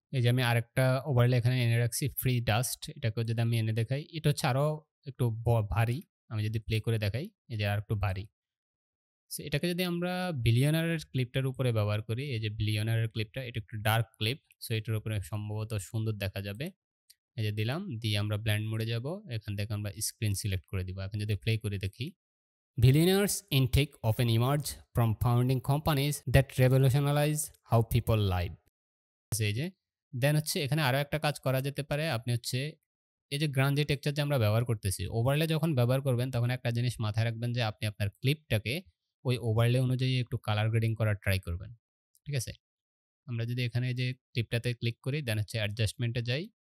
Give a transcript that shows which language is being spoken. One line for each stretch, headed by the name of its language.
Bangla: এই যে আমি আরেকটা ওভারলে এখানে এনে রাখছি ফ্রি ডাস্ট। এটাকেও যদি আমি এনে দেখাই, এটা হচ্ছে আরো একটু ভারী। আমি যদি প্লে করে দেখাই, এই যে আরেকটু ভারী। সো এটাকে যদি আমরা বিলিয়নারের ক্লিপটার উপরে ব্যবহার করি, এই যে বিলিয়নারের ক্লিপটা, এটা একটু ডার্ক ক্লিপ। সো এটার উপরে সম্ভবত সুন্দর দেখা যাবে। এই যে দিলাম, দিয়ে আমরা ব্লেন্ড মোডে যাব। এখান থেকে আমরা স্ক্রিন সিলেক্ট করে দিব। এখন যদি প্লে করে দেখি,
English: billionaires intake often emerge from founding companies that revolutionize how people live.
Bangla: এই যে দেন হচ্ছে এখানে আরো একটা কাজ করা যেতে পারে। আপনি হচ্ছে এই যে গ্রাঞ্জি টেক্সচার যে আমরা ব্যবহার করতেছি, ওভারলে যখন ব্যবহার করবেন তখন একটা জিনিস মাথায় রাখবেন যে আপনি আপনার ক্লিপটাকে ওই ওভারলে অনুযায়ী একটু কালার গ্রেডিং করার ট্রাই করবেন। ঠিক আছে? আমরা যদি এখানে যে ক্লিপটাতে ক্লিক করি, দেন হচ্ছে অ্যাডজাস্টমেন্টে যাই।